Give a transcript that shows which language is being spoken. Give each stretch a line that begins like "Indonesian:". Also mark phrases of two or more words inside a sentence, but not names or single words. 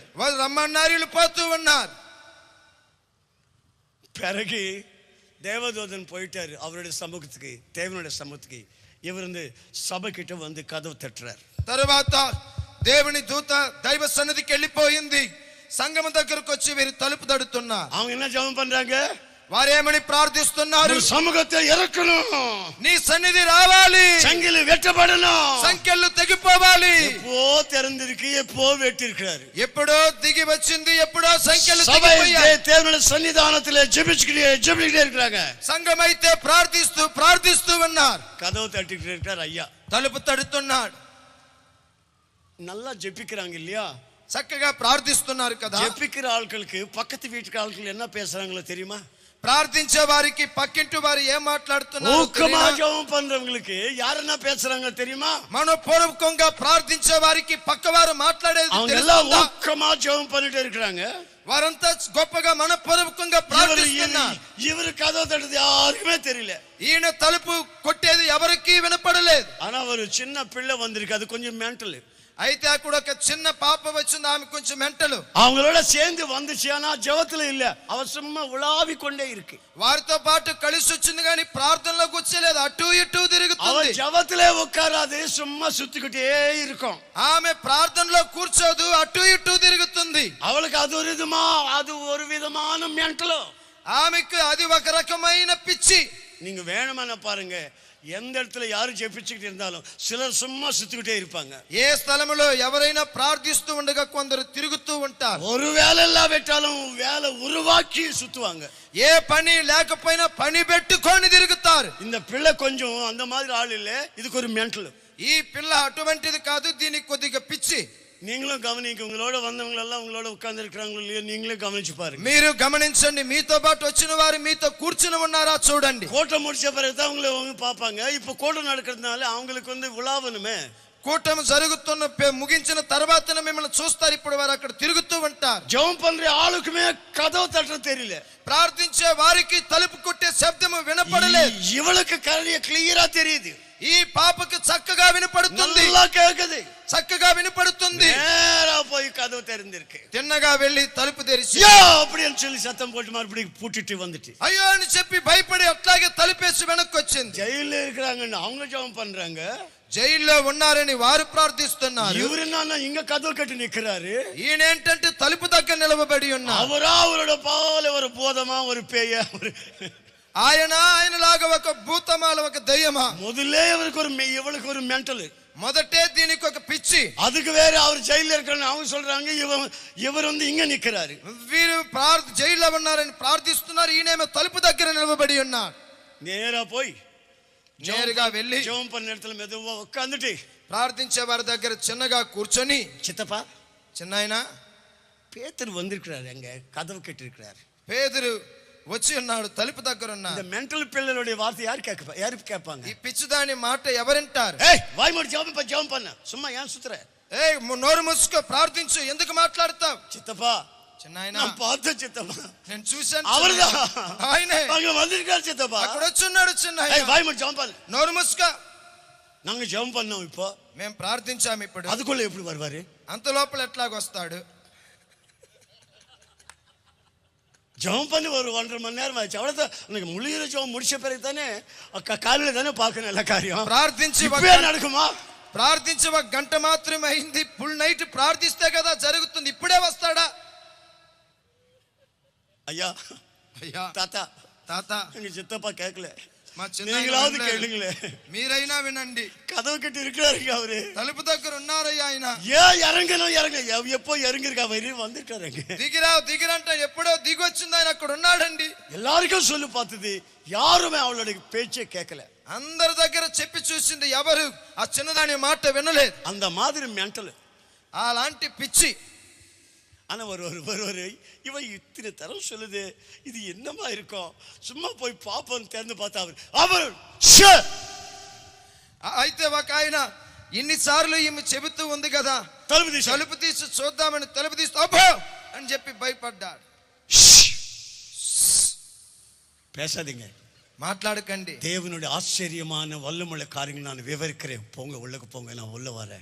Telugu: వాళ్ళు రమ్మన్నారు, పోతూ ఉన్నారు.
Tamil: பிறகு தேவதூதன் போயிட்டாரு அவருடைய சமூகத்துக்கு, தேவனுடைய சமூகத்துக்கு. இவர் வந்து சபை கிட்ட வந்து கதவு தட்டுறார்.
Telugu: తరువాత దేవుని దూత దైవ సన్నిధికి వెళ్ళిపోయింది. సంఘం దగ్గరకు వచ్చి వీరు తలుపు తడుతున్నారు.
Tamil: அவங்க என்ன ஜெபம் பண்றாங்க?
Telugu: వారేమని ప్రార్థిస్తున్నారు?
Tamil: சமூகத்தை இறக்கணும்,
Telugu: నీ సన్నిధి రావాలి,
Tamil: சங்கிலி வெட்டப்படணும்,
Telugu: సంఖ్యలు తెగిపోవాలి.
Tamil: எப்போ திறந்திருக்கு, எப்போ வெட்டிருக்கிறாரு.
Telugu: ఎప్పుడో దిగి వచ్చింది, ఎప్పుడో సంఖ్యలు
Tamil: சபை
Telugu: తెగిపోయాయి.
Tamil: தேவனுடைய சன்னிதானத்திலே ஜெபிச்சுக்கிட்டே இருக்காங்க.
Telugu: సంఘం అయితే ప్రార్థిస్తూ ఉన్నారు.
Tamil: கதவு தட்டிக்கிட்டு இருக்கார் ஐயா.
Telugu: తలుపు తడుతున్నాడు.
Tamil: நல்லா ஜெபிக்கிறாங்க இல்லையா?
Telugu: చక్కగా ప్రార్థిస్తున్నారు కదా.
Tamil: ஜெபிக்கிற ஆட்களுக்கு பக்கத்து வீட்டுக்கு ஆட்கள் என்ன பேசுறாங்களோ தெரியுமா?
Telugu: ప్రార్థించే వారికి పక్కింటి వారు ఏం మాట్లాడుతున్నారు?
Tamil: ஊக்கமா ஜெபம் பண்றவங்களுக்கு யார் என்ன பேசுறாங்க தெரியுமா?
Telugu: మనోపూర్వకంగా ప్రార్థించే వారికి పక్కవారు మాట్లాడేది
Tamil: அவங்க எல்லாம் ஊக்கமா ஜெபம் பண்ணிட்டு இருக்காங்க.
Telugu: వారంతా గొప్పగా మనోపూర్వకంగా ప్రార్థిస్తున్నారు.
Tamil: இவரு கதவு தட்டுறது யாருக்குமே தெரியல.
Telugu: ఈయన తలుపు కొట్టేది ఎవరికి వినపడలేదు.
Tamil: ஆனா ஒரு சின்ன பிள்ளை வந்திருக்கு, அது கொஞ்சம் மென்டல்.
Telugu: అయితే అక్కడ ఒక చిన్న పాప వచ్చింది, ఆమె కొంచెం మెంటలు.
Tamil: அவங்களோட சேர்ந்து வந்துச்சு, ஆனா ஜெபத்துல இல்ல, அவ சும்மா உலாவி கொண்டே இருக்கு.
Telugu: వారితో పాటు కలిసి వచ్చింది కానీ ప్రార్థనలో కూర్చోలేదు, అటు ఇటు
Tamil: அவ
Telugu: తిరుగుతుంది.
Tamil: ஜெபத்திலே உட்காராது, சும்மா சுத்திக்கிட்டே இருக்கும்.
Telugu: ఆమె ప్రార్థనలో కూర్చోదు, అటు ఇటు తిరుగుతుంది.
Tamil: அவளுக்கு அது ஒரு விதமான மென்டல்.
Telugu: ఆమెకు అది ఒక రకమైన పిచ్చి.
Tamil: நீங்க வேணுமான பாருங்க, எந்த இடத்துல யாரு ஜெபிச்சுக்கிட்டு இருந்தாலும் சிலர் சும்மா சுத்திக்கிட்டே இருப்பாங்க.
Telugu: ఏ స్థలములో ఎవరైనా ప్రార్థిస్తూ ఉండగా కొందరు తిరుగుతూ ఉంటారు.
Tamil: ஒரு வேலை எல்லாம் வெட்டாலும் வேலை உருவாக்கி சுத்துவாங்க.
Telugu: ఏ పని లేకపోయినా పని పెట్టుకొని తిరుగుతారు.
Tamil: இந்த பிள்ளை கொஞ்சம் அந்த மாதிரி ஆள் இல்ல, இதுக்கு ஒரு மென்டல்.
Telugu: ఈ పిల్ల అటువంటిది కాదు, దీనికి కొద్దిగా పిచ్చి.
Tamil: நீங்களும் கவனிக்க, உங்களோட வந்தவங்க எல்லாம் உங்களோட உட்கார்ந்து இருக்கிறாங்களோ இல்லையோ நீங்களே கவனிச்சு பாருங்க.
Telugu: మీరు గమనించండి, మీతో పాటు వచ్చిన వారు మీతో కూర్చుని ఉన్నారా చూడండి.
Tamil: கூட்டம் முடிச்ச பிறகுதான் உங்களை பார்ப்பாங்க. இப்ப கூட்டம் நடக்கிறதுனால அவங்களுக்கு உலாவணுமே.
Telugu: కూటమి జరుగుతున్న ముగించిన తర్వాతనే మిమ్మల్ని చూస్తారు. ఇప్పుడు వారు అక్కడ తిరుగుతూ ఉంటారు.
Tamil: ஜெபம் பண்ற ஆளுக்குமே கதவு தட்ட தெரியல,
Telugu: ప్రార్థించే వారికి తలుపు కొట్టే శబ్దము వినపడలేదు.
Tamil: இவளுக்கு క్లియరా தெரியுது,
Telugu: ఈ పాపకు చక్కగా వినపడుతుంది,
Tamil: நல்லா கேக்குது,
Telugu: చక్కగా వినపడుతుంది.
Tamil: நேரா போய் கதவு திறந்திருக்கு.
Telugu: తిన్నగా వెళ్ళి తలుపు తెరిచి
Tamil: அப்படின்னு சொல்லி சத்தம் போட்டு மறுபடியும் பூட்டிட்டு வந்துட்டு
Telugu: అయ్యో అని చెప్పి భయపడి అట్లాగే తలుపేసి వెనక్కి వచ్చింది.
Tamil: ஜெயில இருக்கிறாங்கன்னு அவங்க ஜெபம் பண்றாங்க,
Telugu: జైల్లో ఉన్నారని వారు ప్రార్థిస్తున్నారు.
Tamil: இவரு என்ன இங்க கதவு கட்டி நிக்கிறாரு,
Telugu: ఈయన ఏంటంటే తలుపు దగ్గర నిలవబడి ఉన్నారు.
Tamil: அவரோட பால ஒரு போதமா ஒரு பேய,
Telugu: ఆయనలాగా ఒక భూతమాల, ఒక దయ్యమా.
Tamil: முதல்ல இவளுக்கு ஒரு மென்டல்,
Telugu: మొదటే దీనికి ఒక పిచ్చి.
Tamil: அதுக்கு வேற அவர் ஜெயில இருக்கிறன்னு அவங்க சொல்றாங்க, இவர் இங்க நிக்கிறாரு.
Telugu: వీరు జైల్లో ఉన్నారని ప్రార్థిస్తున్నారు, ఈయనేమో తలుపు దగ్గర నిలవబడి ఉన్నారు.
Tamil: நேரா போய்
Telugu: నేరుగా వెళ్ళి
Tamil: ஜெபம் பண்ண இடத்துல மெதுவா உட்கார்ந்துட்டு
Telugu: ప్రార్థించే వారి దగ్గర చిన్నగా కూర్చొని,
Tamil: சித்தப்பா
Telugu: చిన్నాయన
Tamil: பேதுரு வந்திருக்கிறாரு, அங்க கதவு கட்டி இருக்கிறாரு.
Telugu: పేతురు వచ్చి ఉన్నాడు, తలుపు దగ్గర ఉన్నాడు.
Tamil: இந்த மென்டல் பிள்ளைகளுடைய வார்த்தை யாரு கேட்பாங்க?
Telugu: ఈ పిచ్చిదాని మాట ఎవరింటారు?
Tamil: ஏய் வாய் மூடி ஜெபம் பண்ண, சும்மா ஏன் சுத்துற?
Telugu: ఏయ్ నోరు మూసుకో, ప్రార్థించు, ఎందుకు మాట్లాడతావు?
Tamil: சித்தப்பா
Telugu: చిన్నాయన
Tamil: நான் பார்த்த சித்தப்பா,
Telugu: నేను చూశాను.
Tamil: அவர்தான்
Telugu: ఆయనే
Tamil: அங்க வந்திருக்காரு சித்தப்பா.
Telugu: అక్కడ వచ్చి ఉన్నాడు. చిన్నాయన
Tamil: ஏய் வாய் மூடி ஜெபம் பண்ண,
Telugu: నోరు మూసుకో.
Tamil: நாங்க ஜெபம் பண்ணோம், இப்போ
Telugu: మేము ప్రార్థించాము. ఇప్పుడు
Tamil: அதுக்குள்ள எப்படி வருவாரு?
Telugu: అంత లోపల ఎట్లాగొస్తాడు?
Tamil: ஜெபம் பண்ணி ஒரு 1.5 மணி நேரம் ஆச்சு, அவ்வளவுதான். எனக்கு முழுகிற ஜெபம் முடிச்ச பிறகு தானே காலையில தானே பார்க்கணும் எல்லா காரியம்.
Telugu: ప్రార్థించి ఒక గంట మాత్రమే అయింది.
English: full night
Telugu: ప్రార్థిస్తే కదా జరుగుతుంది, ఇప్పుడే వస్తాడా?
Tamil: ஐயா
Telugu: అయ్యా,
Tamil: தாத்தா
Telugu: తాత,
Tamil: எங்க சித்தப்பா கேட்கல,
Telugu: మా
Tamil: நீங்களாவது கேளுங்களே.
Telugu: మీరైనా వినండి.
Tamil: கதவு கட்டி இருக்கிறாருங்க அவரு,
Telugu: తలుపు దగ్గర ఉన్నారయ్యా ఆయన.
Tamil: ஏன் இறங்க எப்போ இறங்கிருக்கா அவரு, வந்துட்டாருங்க.
Telugu: దిగిరంట ఎప్పుడో దిగొచ్చింది ఆయన, అక్కడ ఉన్నాడండి.
Tamil: எல்லாருக்கும் சொல்லி பார்த்தது, யாருமே அவளுடைய பேச்சே கேட்கல.
Telugu: అందరి దగ్గర చెప్పి చూసింది, ఎవరు ఆ చిన్నదాని మాట వినలేదు.
Tamil: அந்த மாதிரி மென்டல்,
Telugu: అలాంటి పిచ్చి.
Tamil: ஆனா ஒரு இவன் இத்தனை தரம் சொல்லுது, இது என்னமா இருக்கும், சும்மா போய் பாப்போம் திறந்து பார்த்தா அவர்
Telugu: అయితే ఒక ఆయన ఇన్నిసార్లు ఈమె చెబుతూ ఉంది కదా, తలుపు తీసి చూద్దామని తలుపు తీసి అబ్బో అని చెప్పి భయపడ్డాడు.
Tamil: பேசாதீங்க,
Telugu: మాట్లాడకండి.
Tamil: தேவனுடைய ஆச்சரியமான வல்லமுள்ள காரியங்கள் நான் விவரிக்கிறேன், போங்க உள்ளக்கு போங்க, நான் உள்ள வரேன்.